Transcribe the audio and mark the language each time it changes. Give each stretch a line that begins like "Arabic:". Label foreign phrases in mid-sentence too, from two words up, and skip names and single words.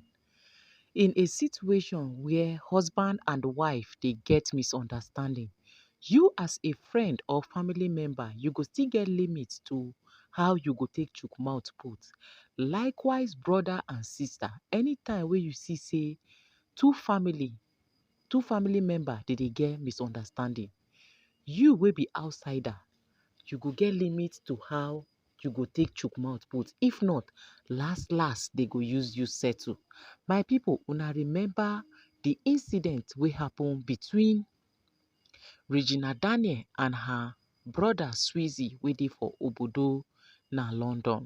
Nigerian Pidgin: In a situation where husband and wife they get misunderstanding, you as a friend or family member, you go still get limits to how you go take chook mouth put. Likewise, brother and sister, anytime where you see say two family, two family member they get misunderstanding, you will be outsider, you go get limit to how you go take chook mouth put. If not, last they go use you settle. My people, una remember the incident wey happen between Regina Daniel and her brother Swizzy wey dey for obodo na London.